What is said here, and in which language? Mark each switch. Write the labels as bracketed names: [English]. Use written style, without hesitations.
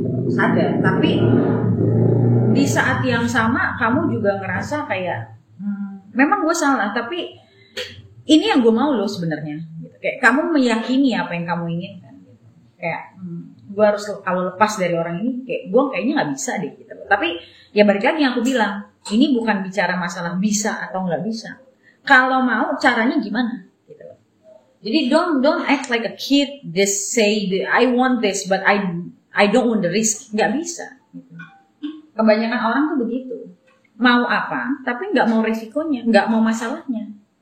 [Indonesian] Sadar, tapi di saat yang sama kamu juga ngerasa kayak memang gue salah, tapi ini yang gue mau loh sebenarnya gitu. Kayak kamu meyakini apa yang kamu inginkan gitu. Kayak gue harus kalau lepas dari orang ini kayak gue kayaknya nggak bisa deh gitu. Tapi ya balik lagi yang aku bilang, ini bukan bicara masalah bisa atau nggak bisa. Kalau mau caranya gimana gitu. [English] Jadi don't act like a kid, just say I want this but I don't want the risk. [Indonesian] Nggak bisa gitu. Kebanyakan orang tuh begitu, mau apa tapi nggak mau risikonya, nggak mau masalahnya.